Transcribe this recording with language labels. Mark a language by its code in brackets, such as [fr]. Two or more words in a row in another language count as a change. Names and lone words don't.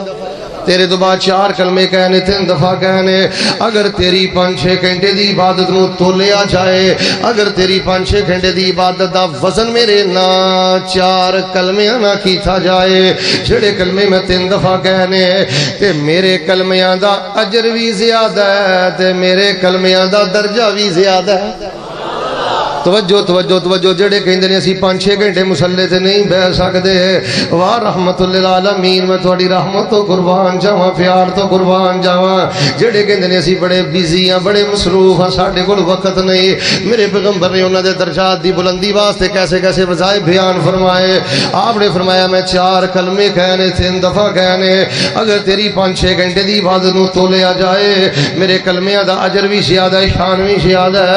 [pa] تیرے تو بعد 4 کلمے کہنے 3 دفعہ کہنے۔ اگر تیری 5-6 گھنٹے دی عبادت نو تولیا جائے، اگر تیری 5-6 گھنٹے دی عبادت دا وزن میرے نا 4 کلمے نہ کیتا جائے، جڑے کلمے میں 3 دفعہ کہنے تے میرے کلمیاں دا اجر بھی زیادہ ہے تے میرے کلمیاں دا درجہ بھی زیادہ ہے۔ توجہ توجہ توجہ، جڑے کہندے نے اسی 5-6 گھنٹے مصلی تے نہیں بیٹھ سکدے، واہ رحمت للعالمین میں تہاڈی رحمت تو قربان جاواں، پیار تو قربان جاواں۔ جڑے کہندے نے اسی بڑے بزی ہاں، بڑے مصروف ہاں، ساڈے کول وقت نہیں، میرے پیغمبر نے انہاں دے درجات دی بلندی واسطے کیسے کیسے وظائف بیان فرمائے۔ آپ نے فرمایا میں 4 کلمے کہنے 3 دفعہ کہنے، اگر تیری 5-6 گھنٹے دی عبادت نو تولیا جائے، میرے کلمیاں دا اجر بھی زیادہ ہے، شان بھی زیادہ ہے۔